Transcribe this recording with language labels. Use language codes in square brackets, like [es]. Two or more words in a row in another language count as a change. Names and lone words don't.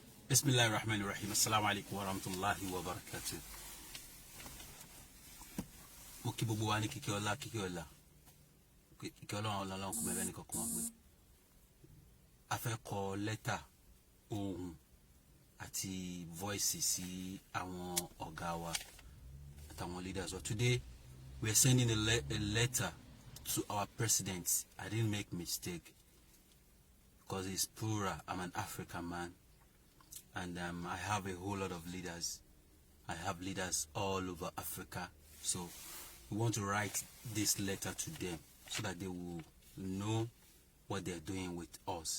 [ar] بسم الله الرحمن الرحيم السلام عليكم ورحمة الله وبركاته. [yo] Mo kí gbogbo wa ní kíkẹ́ ọlá Ọlọ́run kò mẹ́bẹ́ ní kankan wọn pé a fẹ́ kọ lẹ́tà ohùn àti voice sí àwọn ọ̀gá wa àtàwọn leaders. [en] But today we are sending a letter to our president. I didn't make mistake because it's plural. I'm an African man. And I have a whole lot of leaders. I have leaders all over Africa. So we want to write this letter to them so that they will know what they're doing with us.